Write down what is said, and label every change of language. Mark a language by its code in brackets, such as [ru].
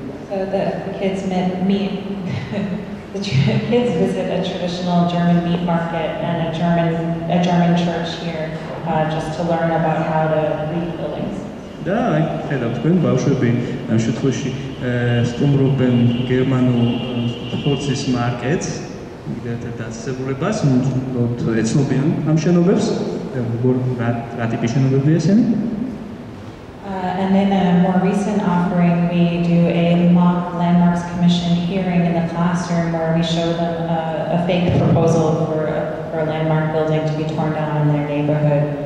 [en] So the kids meet the kids visit a traditional German meat market and a German church here just to learn about how to read buildings. [ka] და აი ხედავთ თქვენ ბავშვები ამ შემთხვევაში სტუმრობენ გერმანულ ხორცის მარკეტს, იგივე დაწესებულებას, ეცნობიან ამ შენობებს, რა ტიპის შენობებია ესენი. [en] And in a more recent offering, we do a mock landmarks commission hearing in the classroom where we show them a fake proposal for a landmark building to be torn down in their neighborhood.